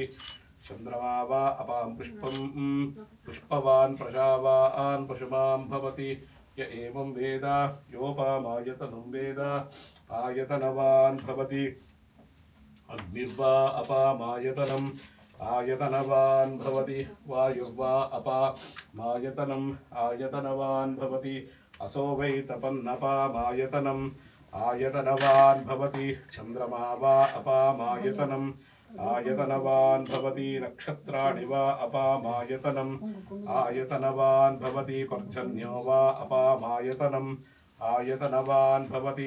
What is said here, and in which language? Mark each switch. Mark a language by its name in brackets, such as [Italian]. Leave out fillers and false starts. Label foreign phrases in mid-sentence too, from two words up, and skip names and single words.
[Sanskrit] చంద్రమా వా అపాం పుష్పం పుష్పవాన్ ప్రజావాన్ పశుమాం భవతి. య ఏవం వేద యోపామాయతనం వేద ఆయతనవాన్ భవతి. అగ్నిర్వా అపామాయతనం ఆయతనవాన్ భవతి. వాయుర్వా అపామాయతనం ఆయతనవాన్ భవతి. असो वै तपन्नपामायतनम् आयतनवान् भवति। चन्द्रमा वा अपामायतनम् आयतनवान् भवति। नक्षत्राणि वा अपामायतनम् आयतनवान् भवति। पर्जन्यो वा अपामायतनम् आयतनवान् भवति।